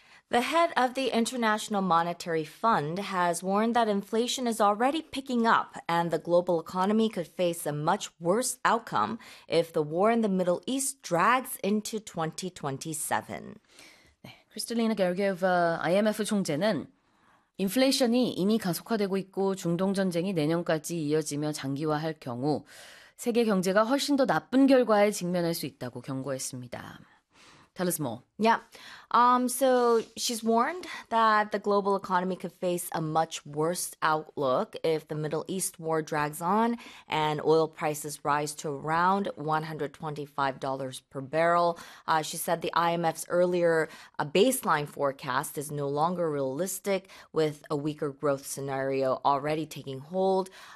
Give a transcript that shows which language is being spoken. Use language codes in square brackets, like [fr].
[en] The head of the International Monetary Fund has warned that inflation is already picking up and the global economy could face a much worse outcome if the war in the Middle East drags into 2027. [ko] 네, 크리스틀리나 게르게오바 IMF 총재는 인플레이션이 이미 가속화되고 있고 중동 전쟁이 내년까지 이어지며 장기화할 경우 세계 경제가 훨씬 더 나쁜 결과에 직면할 수 있다고 경고했습니다. [en] Tell us more. Yeah. So she's warned that the global economy could face a much worse outlook if the Middle East war drags on and oil prices rise to around $125 per barrel. She said the IMF's earlier baseline forecast is no longer realistic with a weaker growth scenario already taking hold.